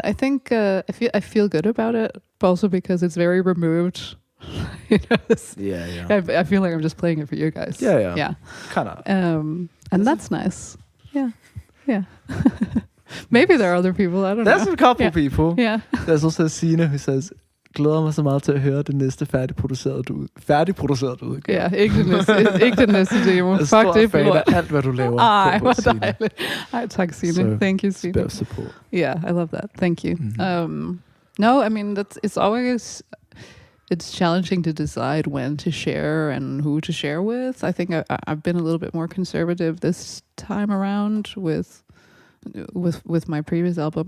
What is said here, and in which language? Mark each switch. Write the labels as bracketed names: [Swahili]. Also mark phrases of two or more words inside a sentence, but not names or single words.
[English] I think I feel good about it, but also because it's very removed. Yeah. I feel like I'm just playing it for you guys. Yeah. Kind of. And that's nice. Yeah. Maybe there are other people. I don't know. There's a couple people. Yeah. There's also Sina who says, [Danish] glæder mig så meget til at høre det næste færdigproducerede udgave. Ja, ikke det næste demo. Fuck det, fan af alt, hvad du laver. Ej, hvor dejligt. Ej, tak, Sina. [English] So, thank you, Sina. Bit of support. Yeah, I love that. Thank you. Mm-hmm. No, I mean, it's challenging to decide when to share and who to share with. I think I've been a little bit more conservative this time around with my previous album.